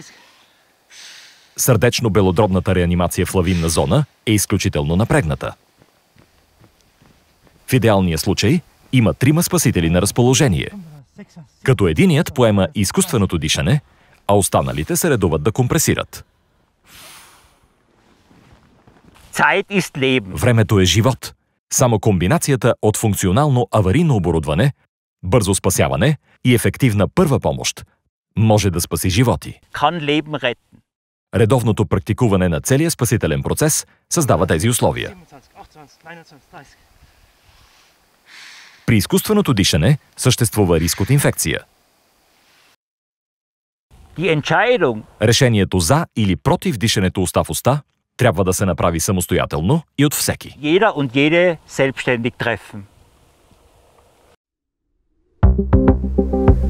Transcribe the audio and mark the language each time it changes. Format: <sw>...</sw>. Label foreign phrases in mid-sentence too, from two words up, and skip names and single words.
<bg>Сърдечно-белодробната реанимация в лавинна зона е изключително напрегната. В идеалния случай има 3 спасители на разположение, като единият поема изкуственото дишане, а останалите се редуват да компресират.</bg> <de>Zeit ist Leben.</de> <bg>Времето е живот. Само комбинацията от функционално аварийно оборудване, бързо спасяване и ефективна първа помощ може да спаси животи.</bg> <de>Kann Leben retten.</de> <bg>Редовното практикуване на целия спасителен процес създава тези условия. 27, 28, 29, 30. При изкуственото дишане съществува риск от инфекция.</bg> <de>Die Entscheidung,</de> <bg>Решението за или против дишането уста в уста трябва да се направи самостоятелно и от всеки.</bg> <de>jeder und jede selbstständig treffen.</de>